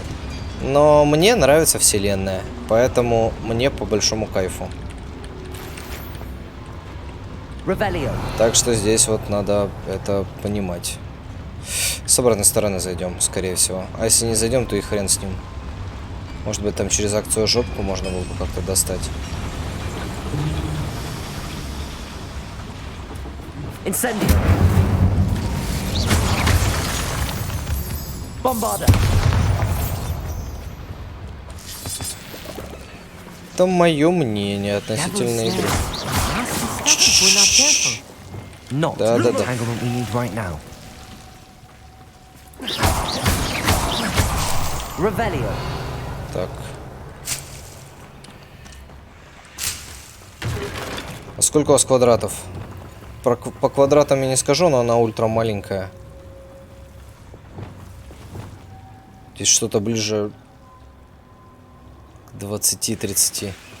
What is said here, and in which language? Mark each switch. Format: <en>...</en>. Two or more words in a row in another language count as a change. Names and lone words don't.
<ru>Но мне нравится вселенная, поэтому мне по большому кайфу. Revelio. Так что здесь вот надо это понимать. С обратной стороны зайдем, скорее всего. А если не зайдем, то и хрен с ним. Может быть, там через акцию жопку можно было бы как-то достать. Incendio. Bombarda. Это мое мнение относительно игры.</ru> <en>We're not careful. Not</en> <ru>Да,</ru> <en>the</en> <ru>да, да.</ru> <en>entanglement we need right now.</en> <ru>Revelio. Так. А сколько у вас квадратов? По квадратам я не скажу, но она ультра маленькая. Здесь что-то ближе к 20-30.</ru>